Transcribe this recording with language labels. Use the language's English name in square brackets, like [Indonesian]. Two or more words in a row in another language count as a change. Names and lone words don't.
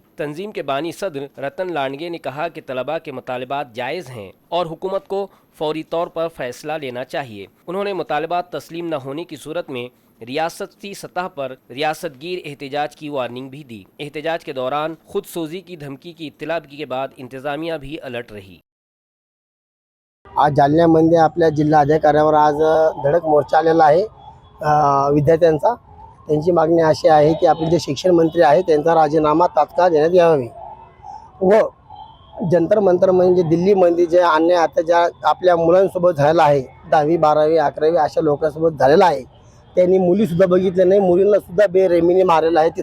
[Urdu] تنظیم کے بانی صدر رتن لانڈگے نے کہا کہ طلباء کے مطالبات جائز ہیں اور حکومت کو فوری طور پر فیصلہ لینا چاہیے۔ انہوں نے مطالبات تسلیم نہ ہونے کی صورت میں ریاستی سطح پر ریاست گیر احتجاج کی وارننگ بھی دی۔ احتجاج کے دوران خود سوزی کی دھمکی کی اطلاع کے بعد انتظامیہ بھی الرٹ رہی۔ [Marathi] आज जालन्यामध्ये आपल्या जिल्हाधिकाऱ्यावर आज धडक मोर्चा आलेला आहे विद्यार्थ्यांचा। त्यांची मागणी अशी आहे की आपले जे शिक्षण मंत्री आहेत त्यांचा राजीनामा तात्काळ देण्यात यावा व जंतर मंतर म्हणजे दिल्लीमध्ये जे अन्याय आता ज्या आपल्या मुलांसोबत झालेला आहे 10वी 12वी 11वी अशा लोकांसोबत झालेला आहे, त्यांनी मुलीसुद्धा बघितल्या नाही, मुलींनासुद्धा बेरेमीने मारलेलं आहे।